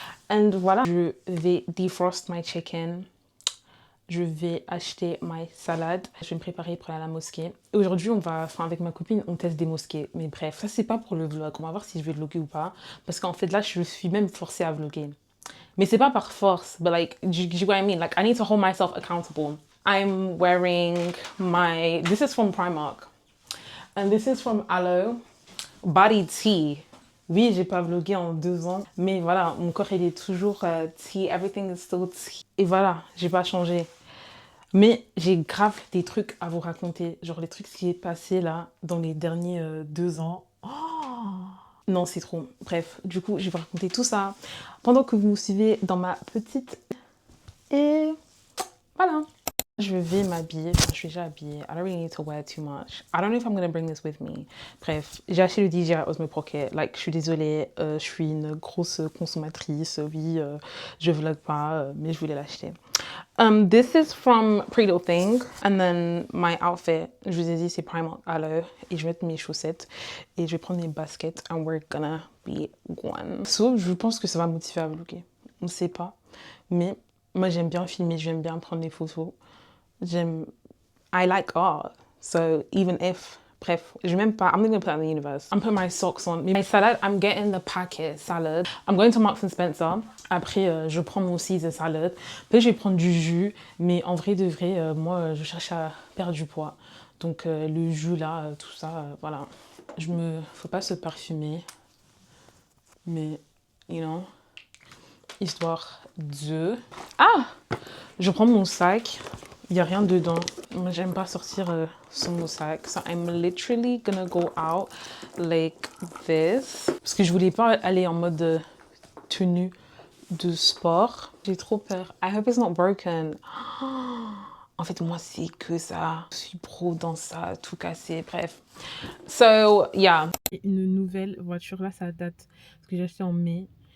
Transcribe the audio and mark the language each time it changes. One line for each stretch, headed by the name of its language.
French: And voilà, je vais
English: defrost my chicken.
French: Je vais acheter my salade. Je vais me préparer pour aller à la mosquée. Et aujourd'hui, avec ma copine, on teste des mosquées. Mais bref, ça, c'est pas pour le vlog. On va voir si je vais vlogger ou pas. Parce qu'en fait, là, je suis même forcée à vlogger. Mais c'est pas par force.
English: But like, do you what I mean? Like, I need to hold myself accountable. I'm wearing this is from Primark. And this is from Aloe. Body tea.
French: Oui, j'ai pas vlogué en 2 ans, mais voilà, mon corps il est toujours tea,
English: everything is still tea.
French: Et voilà, j'ai pas changé. Mais j'ai grave des trucs à vous raconter, genre les trucs qui est passé là dans les derniers 2 ans. Oh non, c'est trop. Bref, du coup, je vais vous raconter tout ça pendant que vous me suivez dans ma petite... Et voilà. Je vais m'habiller, enfin, je suis déjà habillée.
English: I don't really need to wear too much. I don't know if I'm gonna bring this with me.
French: Bref, j'ai acheté le DJI Osmo Pocket. Like, je suis désolée, je suis une grosse consommatrice. Oui, je vlog pas, mais je voulais l'acheter.
English: This is from Pretty Little Thing. And then my outfit,
French: je vous ai dit, c'est Primark Aloe. Et je vais mettre mes chaussettes. Et je vais prendre mes baskets.
English: And we're gonna be gone.
French: So, je pense que ça va me motiver à vlogger. On sait pas. Mais moi, j'aime bien filmer, j'aime bien prendre des photos.
English: I like art, so even if,
French: bref, je vais même pas,
English: I'm not gonna put that in the universe. I'm putting my socks on. My salad, I'm getting the packet salad. I'm going to Marks and Spencer.
French: Après, je prends mon Caesar salad. Puis je vais prendre du jus, mais en vrai de vrai, moi, je cherche à perdre du poids. Donc le jus là, tout ça, voilà. Faut pas se parfumer, mais,
English: you know,
French: histoire de... Ah! Je prends mon sac. Il n'y a rien dedans. Moi, j'aime pas sortir sans mon sac.
English: So I'm literally gonna go out like this.
French: Parce que je voulais pas aller en mode tenue de sport. J'ai trop peur.
English: I hope it's not broken.
French: En fait, moi, c'est que ça. Je suis pro dans ça, tout cassé, bref.
English: So, yeah.
French: Une nouvelle voiture, là, ça date. Parce que j'ai acheté en mai.